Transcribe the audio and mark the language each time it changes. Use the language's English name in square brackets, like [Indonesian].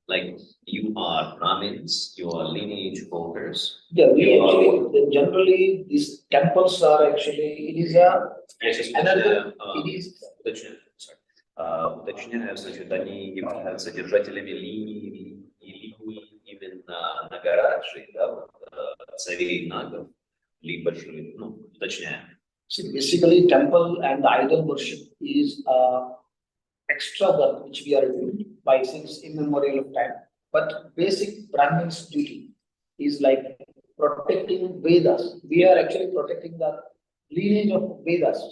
[English] Like you are Brahmins, you are lineage holders. Yeah, generally these temples are actually, it is another, it is. [Russian] Уточняю, значит, они являются держателями линии именно Нагараджи, да, царей Нагов, либо же, уточняю. [English] Basically, temple and idol worship is extra work which we are doing by since immemorial of time. But basic Brahmin's duty is like protecting Vedas. We are actually protecting the lineage of Vedas.